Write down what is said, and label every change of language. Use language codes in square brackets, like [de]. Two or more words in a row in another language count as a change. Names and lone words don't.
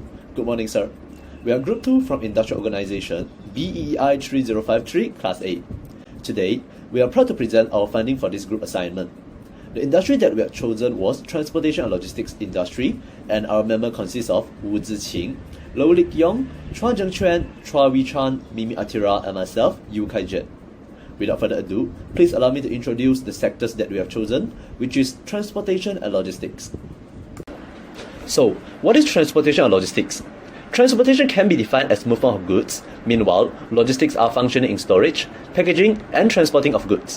[en] Good morning, sir. We are Group 2 from Industrial Organization, BEEI3053, Class A. Today, we are proud to present our funding for this group assignment. The industry that we have chosen was Transportation and Logistics Industry, and our member consists of Wu Ziqing, Lo Lik Yong, Chua Zhengquan, Chua Wee Chan, Mimi Atira, and myself, Yu Kai Jet. Without further ado, please allow me to introduce the sectors that we have chosen, which is Transportation and Logistics. So, what is transportation and logistics? Transportation can be defined as movement of goods. Meanwhile, logistics are functioning in storage, packaging, and transporting of goods.